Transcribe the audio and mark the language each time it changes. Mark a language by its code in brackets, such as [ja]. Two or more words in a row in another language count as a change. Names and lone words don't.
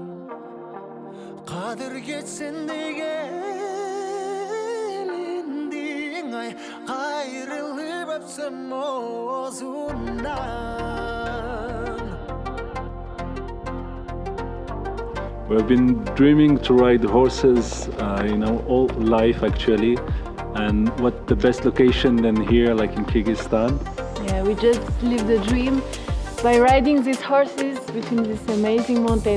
[ky] Қадір кетсен деген ендең ай, қайрылып өпсем озундан. [en] We've been dreaming to ride horses, all life actually. And what the best location than here, like in Kyrgyzstan? Yeah, we just lived the dream by riding these horses between these amazing mountains.